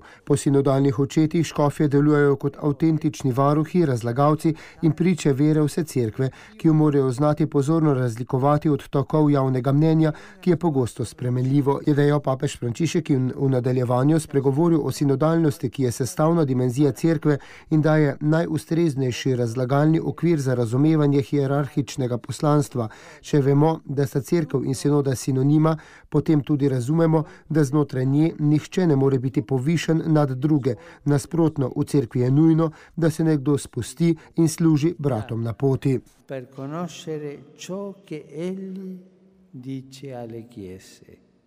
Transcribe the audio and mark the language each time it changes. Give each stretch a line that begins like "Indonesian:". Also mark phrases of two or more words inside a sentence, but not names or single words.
Slovenian: Po sinodalnih očetih škofje delujejo kot avtentični varuhi, razlagalci in priče vere vse cerkve, ki jo morajo znati pozorno razlikovati od tokov javnega mnenja, ki je pogosto spremenljivo, je dejal papež Frančišek in v nadaljevanju spregovoril o sinodalnosti, ki je sestavna dimenzija cerkve in daje najustreznejši razlagalni okvir za razumevanje hierarhičnega poslanstva. Če vemo, da sta cerkev in sinoda sinonima, potem tudi razumemo, da znotraj nje nihče ne more biti povišen nad druge. Nasprotno, v cerkvi je nujno, da se nekdo spusti in služi bratom na poti.
Italian: Per conoscere ciò che egli dice alle chiese.